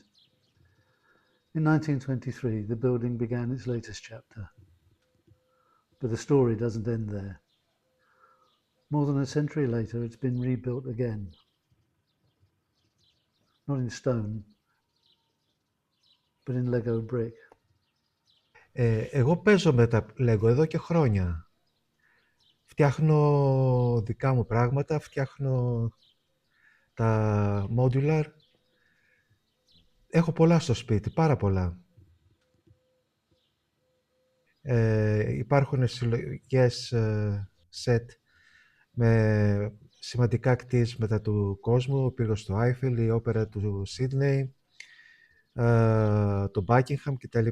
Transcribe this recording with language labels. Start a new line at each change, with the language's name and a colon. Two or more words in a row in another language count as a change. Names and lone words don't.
English: In 1923, the building began its latest chapter. But the story doesn't end there. More than a century later, it's been rebuilt again. Not in stone, but in Lego brick.
Greek: Εγώ παίζω με τα Lego εδώ και χρόνια. Φτιάχνω δικά μου πράγματα, φτιάχνω τα modular. Έχω πολλά στο σπίτι, πάρα πολλά. Υπάρχουν συλλογικές σετ με σημαντικά κτίσματα του κόσμου, ο πύργος του Άιφελ, η όπερα του Σίδνεϊ, το Buckingham κτλ.